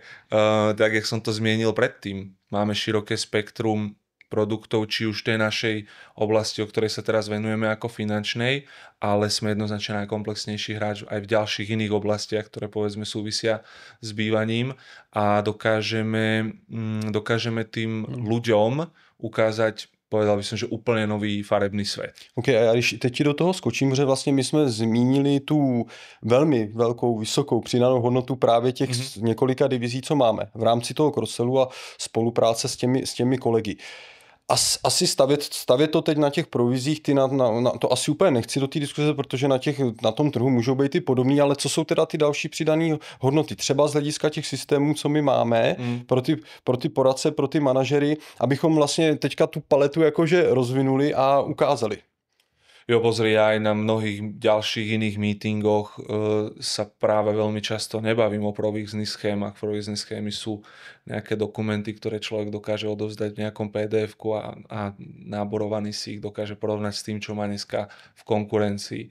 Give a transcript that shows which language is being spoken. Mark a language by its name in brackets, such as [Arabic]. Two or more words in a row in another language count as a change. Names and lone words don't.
[Slovak] Tak, jak som to zmienil predtým, máme široké spektrum produktov, či už tej našej oblasti, o ktorej sa teraz venujeme ako finančnej, ale sme jednoznačne najkomplexnejší hráč aj v ďalších iných oblastiach, ktoré povedzme súvisia s bývaním a dokážeme tým ľuďom ukázať, povedal by som, [Czech] že úplně nový farebný svět. OK, a když teď ti do toho skočím, že vlastně my jsme zmínili tu velmi velkou, vysokou přidanou hodnotu právě těch několika divizí, co máme v rámci toho cross-sellu a spolupráce s těmi kolegy. Asi stavět to teď na těch provizích, ty to asi úplně nechci do té diskuze, protože na tom trhu můžou být ty podobný, ale co jsou teda ty další přidané hodnoty? Třeba z hlediska těch systémů, co my máme, pro ty poradce, pro ty manažery, abychom vlastně teďka tu paletu jakože rozvinuli a ukázali. [Slovak] Jo, pozri, ja aj na mnohých ďalších iných meetingoch sa práve veľmi často nebavím o provizných schémach. Provizné schémy sú nejaké dokumenty, ktoré človek dokáže odovzdať v nejakom PDF-ku a náborovaný si ich dokáže porovnať s tým, čo má dneska v konkurencii.